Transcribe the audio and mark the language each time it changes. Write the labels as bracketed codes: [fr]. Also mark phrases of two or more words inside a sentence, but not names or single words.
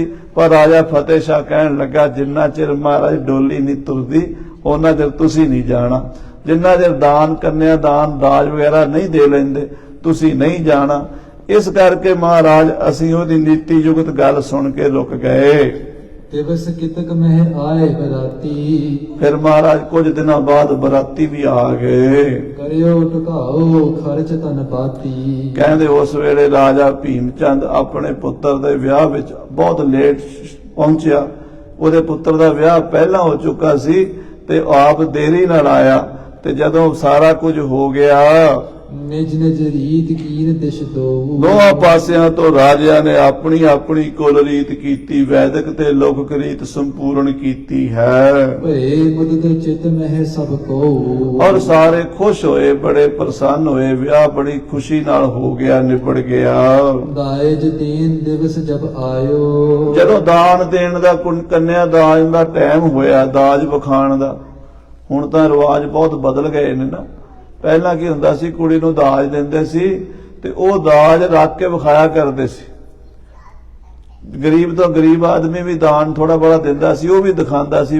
[pa] ਪਰ ਰਾਜਾ ਫਤਿਹ ਸ਼ਾਹ ਕਹਿਣ ਲੱਗਾ ਜਿੰਨਾ ਚਿਰ ਮਹਾਰਾਜ ਡੋਲੀ ਨਹੀਂ ਤੁਰਦੀ ਉਹਨਾਂ ਚਿਰ ਤੁਸੀਂ ਨਹੀਂ ਜਾਣਾ। ਜਿੰਨਾ ਚਿਰ ਦਾਨ ਕੰਨਿਆ ਦਾਨ ਦਾਜ ਵਗੈਰਾ ਨਹੀਂ ਦੇ ਲੈਂਦੇ ਤੁਸੀਂ ਨਹੀਂ ਜਾਣਾ। ਇਸ ਕਰਕੇ ਮਹਾਰਾਜ ਅਸੀਂ ਉਹਦੀ ਨੀਤੀ ਯੁਕਤ ਗੱਲ ਸੁਣ ਕੇ ਰੁਕ ਗਏ। [bra] दिवस कितक में आए बराती। [pa] ਫਿਰ ਮਹਾਰਾਜ ਕੁਝ ਦਿਨਾਂ ਬਾਅਦ ਬਰਾਤੀ ਵੀ ਆ ਗਏ। [bra] करियो टुकाओ खर्च तन पाती। [pa] ਕਹਿੰਦੇ ਉਸ ਵੇਲੇ ਰਾਜਾ ਭੀਮ ਚੰਦ ਆਪਣੇ ਪੁੱਤਰ ਦੇ ਵਿਆਹ ਵਿੱਚ ਬਹੁਤ ਲੇਟ ਪਹੁੰਚਿਆ। ਉਹਦੇ ਪੁੱਤਰ ਦਾ ਵਿਆਹ ਪਹਿਲਾਂ ਹੋ ਚੁੱਕਾ ਸੀ ਤੇ ਆਪ ਦੇਰੀ ਨਾਲ ਆਇਆ। ਤੇ ਜਦੋਂ ਸਾਰਾ ਕੁਝ ਹੋ ਗਿਆ [bra] निज निज रीत कीन दिश दो। [pa] ਦੋਹਾਂ ਪਾਸਿਆਂ ਤੋਂ ਰਾਜਿਆਂ ਨੇ ਆਪਣੀ ਆਪਣੀ ਕੁਲ ਰੀਤ ਕੀਤੀ, ਵੈਦਿਕ ਤੇ ਲੌਕਿਕ ਰੀਤ ਸੰਪੂਰਨ ਕੀਤੀ ਹੈ। [bra] भये मुदित चित मह सब को। [pa] ਔਰ ਸਾਰੇ ਖੁਸ਼ ਹੋਏ, ਬੜੇ ਪ੍ਰਸੰਨ ਹੋਏ। ਵਿਆਹ ਬੜੀ ਖੁਸ਼ੀ ਨਾਲ ਹੋ ਗਿਆ, ਨਿਬੜ ਗਿਆ। [bra] दायज तीन दिवस जब आयो। [pa] ਜਦੋਂ ਦਾਨ ਦੇਣ ਦਾ ਕੰਨਿਆ ਦਾਜ ਦਾ ਟਾਈਮ ਹੋਇਆ, ਦਾਜ ਵਿਖਾਣ ਦਾ, ਹੁਣ ਤਾਂ ਰਿਵਾਜ ਬਹੁਤ ਬਦਲ ਗਏ ਨੇ ਨਾ। ਪਹਿਲਾਂ ਕੀ ਹੁੰਦਾ ਸੀ, ਕੁੜੀ ਨੂੰ ਦਾਜ ਦਿੰਦੇ ਸੀ ਤੇ ਉਹ ਦਾਜ ਰੱਖ ਕੇ ਵਿਖਾਇਆ ਕਰਦੇ ਸੀ। ਗਰੀਬ ਤੋਂ ਗਰੀਬ ਆਦਮੀ ਵੀ ਦਾਨ ਥੋੜਾ ਬੜਾ ਦਿੰਦਾ ਸੀ, ਉਹ ਵੀ ਦਿਖਾਉਂਦਾ ਸੀ।